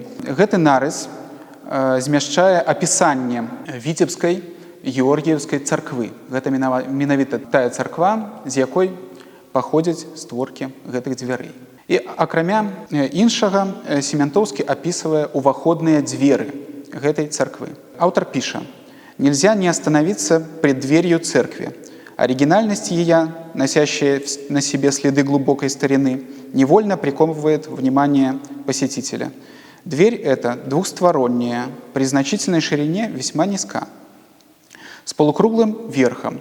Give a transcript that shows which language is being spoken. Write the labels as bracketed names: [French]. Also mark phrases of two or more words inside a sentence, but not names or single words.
[Belarusian] Гэты нарыс змяшчае апісанне Віцебскай Георгіевскай царквы. Гэта менавіта тая царква, з якой паходзяць створкі гэтых дзвярэй. І акрамя іншага, Сементоўскі апісвае уваходныя дзверы гэтай царквы. Аўтар піша: [Russian] «Нельзя не остановиться пред дверью церкви. Оригинальность ее, носящая на себе следы глубокой старины, невольно приковывает внимание посетителя. Дверь эта двухсторонняя, при значительной ширине весьма низка, с полукруглым верхом.